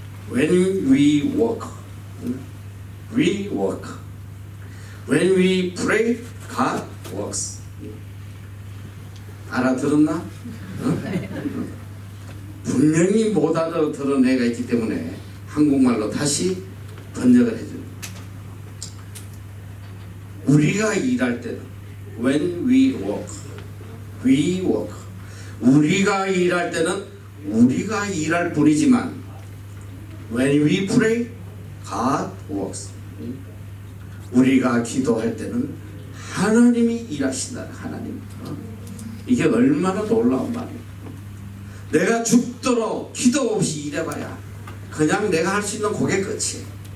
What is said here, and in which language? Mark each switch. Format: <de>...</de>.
<en>When we walk, we walk. When we pray, God works.</en> <ko>알아들었나? 분명히 못 알아들은 애가 있기 때문에 한국말로 다시 번역을 해줍니다. 우리가 일할 때는</ko> <en>when we work, we work.</en> <ko>우리가 일할 때는 우리가 일할 뿐이지만</ko> <en>when we pray, God works.</en> <ko>우리가 기도할 때는 하나님이 일하신다. 하나님. 이게 얼마나 놀라운 말이에요. 내가 죽도록 기도 없이 일해봐야 그냥 내가 할 수 있는 그게 끝이에요.</ko>